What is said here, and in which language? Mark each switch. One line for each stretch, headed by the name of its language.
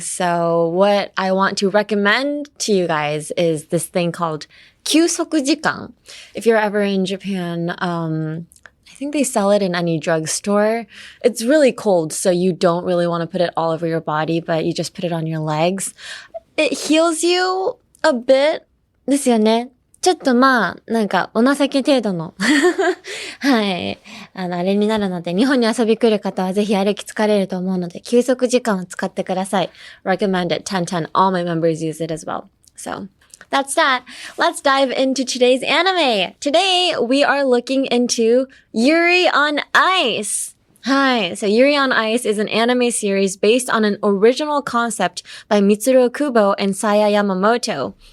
English: So what I want to recommend to you guys is this thing called 休息時間. If you're ever in Japan, I think they sell it in any drugstore. It's really cold, so you don't really want to put it all over your body, but you just put it on your legs. It heals you a bit.
Japanese: ですよね。ちょっとなんかお情け程度のはい。あれになるので、日本に遊び来る方はぜひ歩き疲れると思うので、休息時間を使ってください。
English: Recommend it 10/10. All my members use it as well. So, that's that. Let's dive into today's anime. Today, we are looking into Yuri on Ice. Hi. So Yuri on Ice is an anime series based on an original concept by Mitsuru Kubo and Saya Yamamoto.